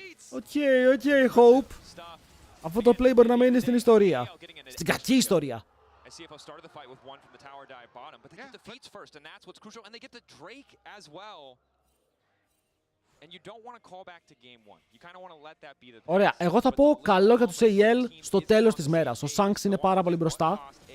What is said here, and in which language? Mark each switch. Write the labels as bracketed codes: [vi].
[el] Οκ, Hope. Αυτό το play μπορεί να μείνει στην ιστορία. Στην κακή ιστορία. [en] CFO started the fight with one from the tower dive bottom, but they get defeats first, and that's what's crucial. And they get the Drake as well. And you don't want to call back to game one. You kind of want to let that be the. [el] Ωραία, εγώ θα πω καλό για τους AL στο τέλος της μέρας. Ο Shanks είναι πάρα πολύ μπροστά.